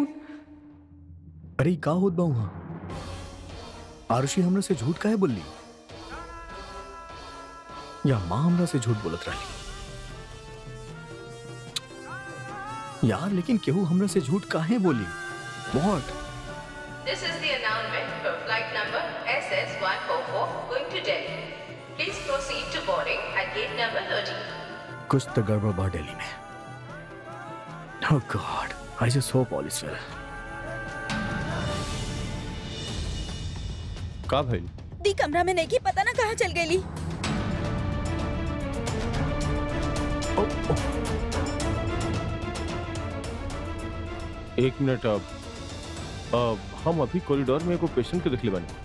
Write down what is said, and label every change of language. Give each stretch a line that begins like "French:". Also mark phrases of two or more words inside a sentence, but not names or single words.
Bhojpuri: अरे का होत बा वहाँ? आरुषि हमरा से झूठ काहे बोली? या माँ हमरा से झूठ बोलत रही? यार लेकिन केहू हमरा से झूठ काहे बोली?
English: What? This is the announcement for flight number SS144 going to Delhi. Please proceed to boarding at gate number 30.
Bhojpuri: कुछ तो गड़बड़ बा दिल्ली में।
English: Oh God, I just hope all is well.
Bhojpuri: का भाई? दी कमरा में नहीं की, पता ना कहाँ चल गई। एक मिनट। हम अभी कॉरिडोर में एगो पेशेंट के देखले बानी।